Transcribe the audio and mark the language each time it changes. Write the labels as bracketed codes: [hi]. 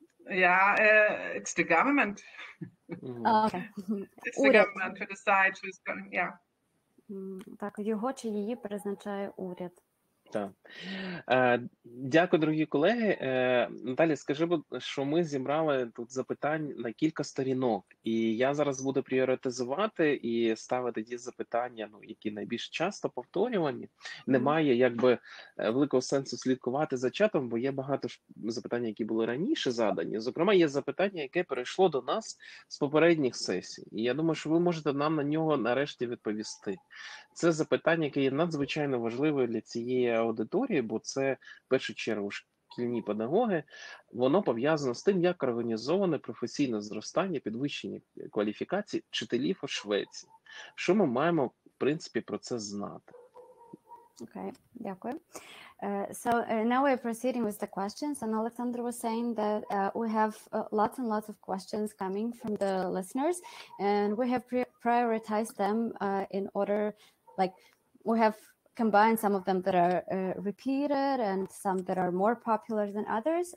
[en] Yeah, it's the government. Okay. It's the government who decides who's going. Yeah. [uk] Так, його чи її призначає уряд. Так. Дякую, дорогі колеги. Наталі, скажи, що ми зібрали тут запитань на кілька сторінок, і я зараз буду пріоритизувати і ставити ті запитання, які найбільш часто повторювані. Немає великого сенсу слідкувати за чатом, бо є багато запитань, які були раніше задані. Зокрема, є запитання, яке перейшло до нас з попередніх сесій. І я думаю, що ви можете нам на нього нарешті відповісти. Це запитання, яке є надзвичайно важливою для цієї аудиторії, бо це, в першу чергу, шкільні педагоги. Воно пов'язано з тим, як організоване професійне зростання, підвищення кваліфікацій вчителів у Швеції. Що ми маємо, в принципі, про це знати? Okay, дякую. [en] So now we're proceeding with the questions, and Alexander was saying that we have lots and lots of questions coming from the listeners, and we have prioritized them in order, we have combined some of them that are repeated and some that are more popular than others.